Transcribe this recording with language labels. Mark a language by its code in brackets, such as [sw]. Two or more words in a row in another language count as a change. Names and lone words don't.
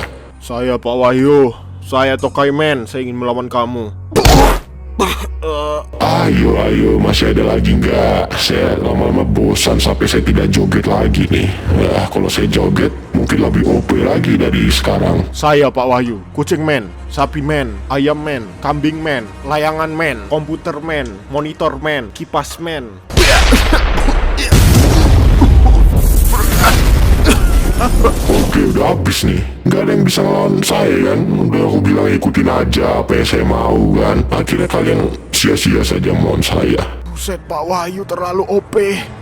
[id] Saya Pak Wahyu, saya Tokai Man. Saya ingin melawan kamu. Ayo, masih ada lagi nggak? Saya lama-lama bosan sampai saya tidak joget lagi nih. Kalau saya joget, mungkin lebih OP lagi dari sekarang. Saya Pak Wahyu, Kucing Man, Sapi Man, Ayam Man, Kambing Man, Layangan Man, Komputer Man, Monitor Man, Kipas Man. Oke, udah habis nih. Gak ada yang bisa ngelawan saya kan. Udah aku bilang ikutin aja apa yang saya mau kan. Akhirnya kalian sia-sia saja melawan saya. Buset, Pak Wahyu terlalu OP.